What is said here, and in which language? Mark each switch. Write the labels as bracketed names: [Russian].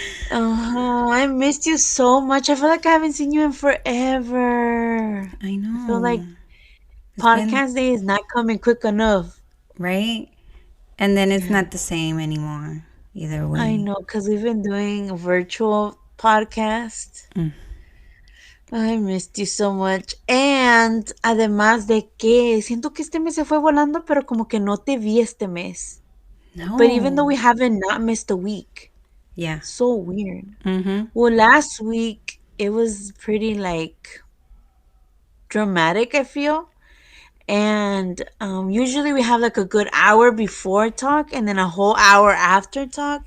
[English] Oh, I missed you so much. I feel like I haven't seen you in forever. I know. I feel like It's been- podcast day is not coming quick enough. right? And then it's not the same anymore. Either way. I know, because we've been doing a virtual podcast. I missed you so much. And [Spanish] además de que siento que este mes se fue volando, pero como que no te vi este mes. [English] No. But even though we haven't not missed a week, Yeah. so weird. Mm-hmm. Well, last week it was pretty like dramatic, I feel. And usually we have like a good hour before talk and then a whole hour after talk.